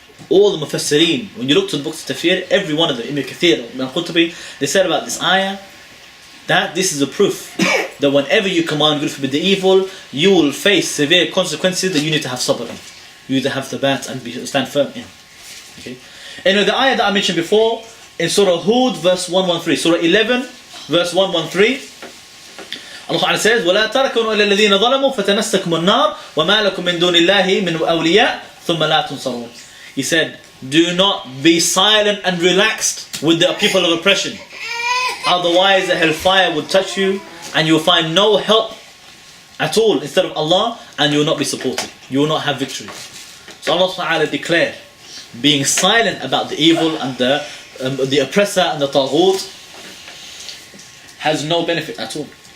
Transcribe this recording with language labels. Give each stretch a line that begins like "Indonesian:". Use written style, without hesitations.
English: All the Mufassirin, when you look to the books of Tafsir, every one of them, Ibn Kathir, Ibn Qurtubi, they said about this ayah, that this is a proof that whenever you command good, forbid the evil, you will face severe consequences that you need to have sabr in. You need to have thabat and stand firm in. Okay? And the ayah that I mentioned before, in Surah Hud, verse 113, Surah 11, verse 113, Allah Ta'ala says,
Arabic: وَلَا تَرَكُنُوا إِلَى الَّذِينَ ظَلَمُوا فَتَنَسَّكُمُ النَّارِ وَمَا لَكُم مِّن دُونِ اللَّهِ مِنْ أَوْلِيَاءَ ثُمَّ لَا تُنصَرُونَ.
English: He said, do not be silent and relaxed with the people of oppression. Otherwise the hellfire will touch you and you will find no help at all instead of Allah, and you will not be supported. You will not have victory. So Allah Ta'ala declared, being silent about the evil and the oppressor and the taghut has no benefit at all.